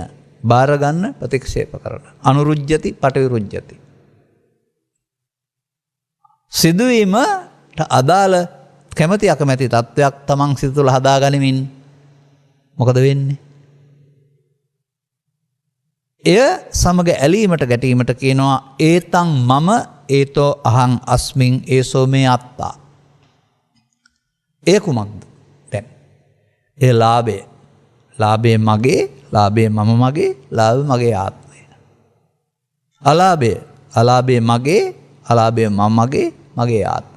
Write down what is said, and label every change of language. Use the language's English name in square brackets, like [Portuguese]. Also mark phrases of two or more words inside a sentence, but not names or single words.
[Sinhala] බාරගන්න ප්‍රතික්ෂේප කරන. [Pali] අනුරුජ්ජති පටිවිරුජ්ජති. [Sinhala] සිදුවීමට අදාළ කැමති අකමැති තත්ත්වයක් තමන් සිත තුළ හදා ගනිමින් මොකද වෙන්නේ? එය සමග ඇලීමට ගැටීමට කියනවා [Pali] ඒතං මම ඒතෝ අහං අස්මින් ඒසෝ මේ අත්තා. [Sinhala] ඒ කුමක්ද? දැන් ඒ ලාභය. ලාභය මගේ, ලාභය මම මගේ, ලාභය මගේ ආත්මය. අලාභය, අලාභය මගේ, අලාභය මම මගේ, මගේ ආත්මය.